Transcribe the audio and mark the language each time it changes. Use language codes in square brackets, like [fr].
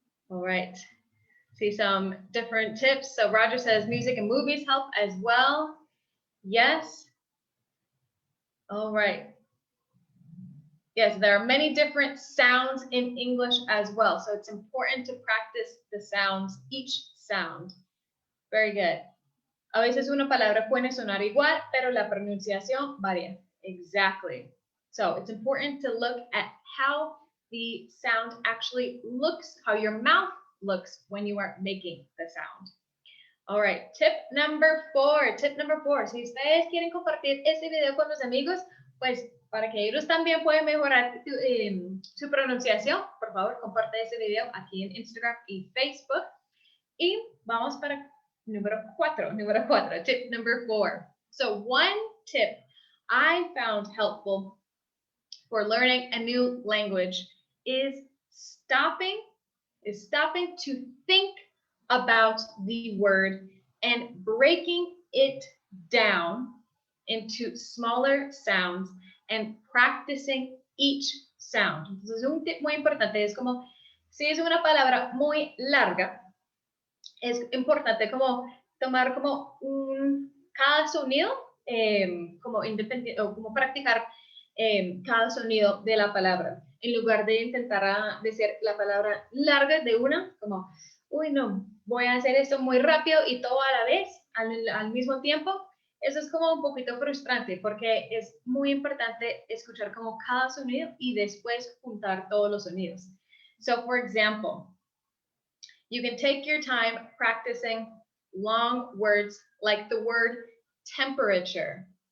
[en] All right. See some different tips. So Roger says music and movies help as well. Yes. All right. Yes, there are many different sounds in English as well. So it's important to practice the sounds, each sound. Very good. [es] A veces una palabra puede sonar igual, pero la pronunciación varía. [en] Exactly. So it's important to look at how the sound actually looks, how your mouth looks when you are making the sound. All right, tip number 4. Tip number 4. [es] Si ustedes quieren compartir este video con los amigos, pues para que ellos también puedan mejorar su pronunciación, por favor, comparte este video aquí en Instagram y Facebook. Y vamos para número 4. [en] Tip number 4. So one tip I found helpful for learning a new language is stopping to think about the word and breaking it down into smaller sounds and practicing each sound. [es] Entonces, un tip muy importante es como, si es una palabra muy larga, es importante como tomar como cada sonido, como independiente, o como practicar cada sonido de la palabra, en lugar de intentar decir la palabra larga de una, como, uy, no, voy a hacer esto muy rápido y todo a la vez, al mismo tiempo. Eso es como un poquito frustrante, porque es muy importante escuchar como cada sonido y después juntar todos los sonidos. [en] So, for example, you can take your time practicing long words like the word temperature.